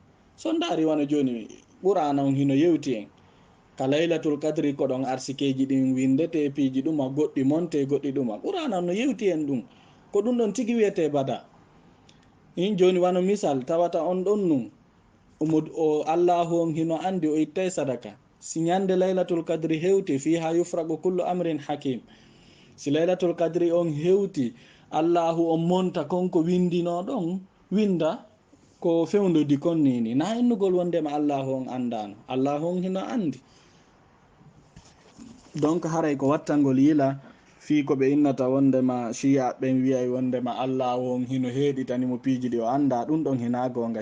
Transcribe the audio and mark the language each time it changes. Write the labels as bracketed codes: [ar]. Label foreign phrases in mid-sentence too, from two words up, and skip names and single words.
[ff] so ndaari wano joni ɓurana on hino yewti en ka [ar] ليلة القدر [ff] ko ɗon arsikeji ɗin windete piiji ɗuma goɗɗi monte goɗɗi ɗuma, ɓurana no yewti en ɗum, ko ɗum ɗon tigi wiyete bada. joni wano misal tawata on ɗon nun o allahu on hino andi o ittay sadaka, si ñande [ar] ليلة القدر [ff] hewti [ar] فيها يفرق كل أمر حكيم, [ff] si [ar] ليلة القدر [ff] on hewti allahu on monta konko windino ɗon winda ko fewndodi kon nini. na innugol wondema allahu on andano, allahu on hino andi. donc haray ko wattangol yila fii ko ɓe innata wondema shiya ɓen wiyay wondema Allah won hino heeɗitanimo piiji ɗi o annda ɗum ɗon hina gonga.